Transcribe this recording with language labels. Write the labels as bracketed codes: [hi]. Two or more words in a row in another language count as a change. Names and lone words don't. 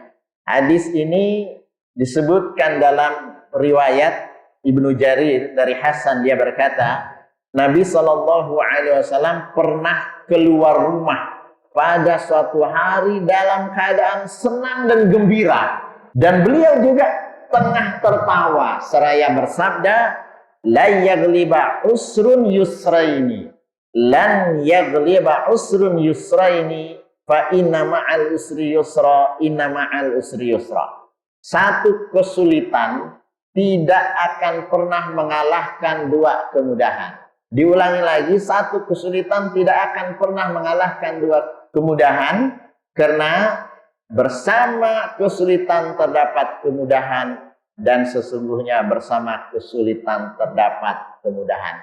[id] Hadis ini disebutkan dalam riwayat Ibnu Jarir dari Hasan, dia berkata, Nabi [ar] صلى الله عليه وسلم [id] pernah keluar rumah pada suatu hari dalam keadaan senang dan gembira, dan beliau juga tengah tertawa seraya bersabda, [ar] لا يغلب عسر يسرين, لن يغلب عسر يسرين فإن مع العسر يسرا إن مع العسر يسرا. [id] Satu kesulitan tidak akan pernah mengalahkan dua kemudahan. Diulangi lagi, satu kesulitan tidak akan pernah mengalahkan dua kemudahan, karena bersama kesulitan terdapat kemudahan, dan sesungguhnya bersama kesulitan terdapat kemudahan.